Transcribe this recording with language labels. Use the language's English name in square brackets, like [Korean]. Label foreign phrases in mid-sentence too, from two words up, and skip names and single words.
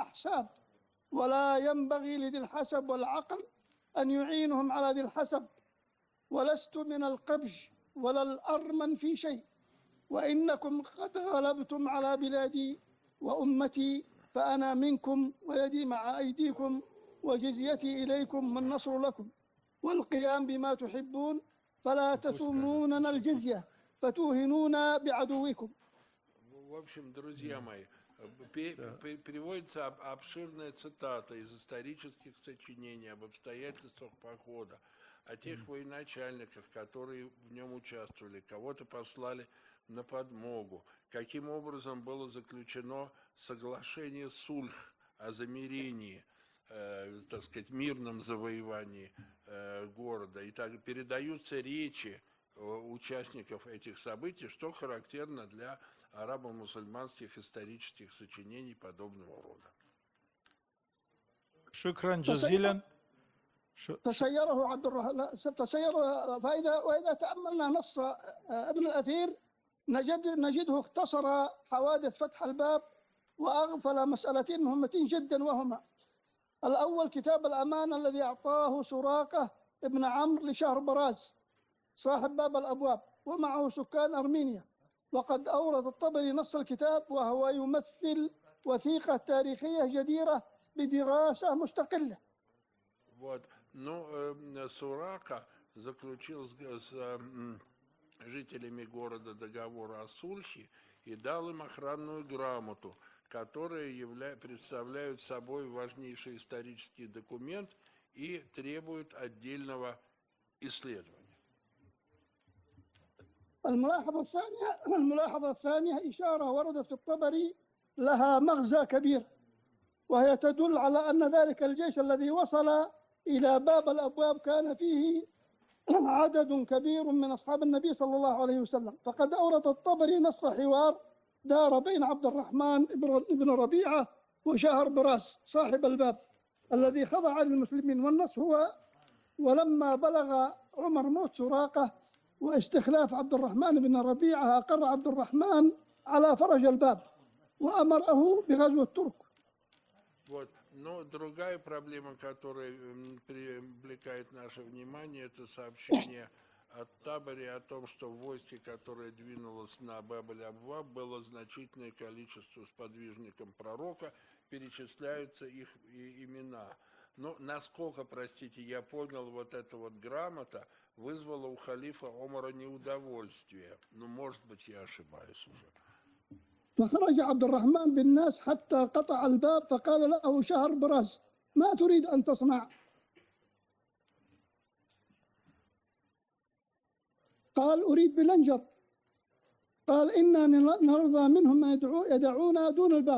[Arabic] أحساب، ولا ينبغي لذي الحسب والعقل أن يعينهم على ذي الحسب، ولست من القبج ولا الأرمن في شيء، وإنكم قد غلبتم على بلادي وأمتي، فأنا منكم ويدي مع أيديكم وجزيتي إليكم، من النصر لكم والقيام بما تحبون، فلا تسوموننا الجزية فتوهنونا بعدوكم. [Russian] В общем, друзья мои, приводится обширная цитата из исторических сочинений об обстоятельствах похода, о тех военачальниках, которые в нем участвовали, кого-то послали на подмогу, каким образом было заключено соглашение сульх о замирении, так сказать, мирном завоевании города. И так передаются речи участников этих событий, что характерно для арабо-мусульманских исторических сочинений подобного рода. [Arabic] شكرا جزيلا. فسيره عبد الرحمن، وإذا تأملنا نص ابن الأثير نجده اختصر حوادث فتح الباب وأغفل مسألتين مهمتين جدا، وهما: الأول كتاب الأمانة الذي أعطاه سراقة ابن عمرو لشهر براز صاحب باب الأبواب ومعه سكان أرمينيا، وقد أورد الطبري نص الكتاب، وهو يمثل وثيقة تاريخية جديرة بدراسة مستقلة. [Russian] Вот. Сурака заключил с жителями города договор о сульхе и дал им охранную грамоту, которая представляет собой важнейший исторический документ и требует отдельного исследования. [Arabic] الملاحظة الثانية إشارة وردت في الطبري لها مغزى كبير، وهي تدل على أن ذلك الجيش الذي وصل إلى باب الأبواب كان فيه عدد كبير من أصحاب النبي صلى الله عليه وسلم. فقد أورد الطبري نص حوار دار بين عبد الرحمن بن ربيعة وشهر براس صاحب الباب الذي خضع للمسلمين، والنص هو: ولما بلغ عمر موت سراقة واستخلاف عبد الرحمن بن ربيعة، أقر عبد الرحمن على فرج الباب وأمره بغزو الترك. [Russian] Вот. Но другая проблема, которая привлекает наше внимание, это сообщение от Табари о том, что в войске, которое двинулось на Баб-аль-Абваб, было значительное количество сподвижников пророка, перечисляются их имена. Но насколько, простите, я понял, вот эта вот грамота вызвала у халифа Омара неудовольствие. Ну, может быть, я ошибаюсь уже. [Arabic] فخرج عبد الرحمن بالناس حتى قطع الباب فقال له شهر براز ما تريد أن تصنع؟ قال أريد بلنجر. قال إنا نرضى منهم أن يدعونا دون الباب.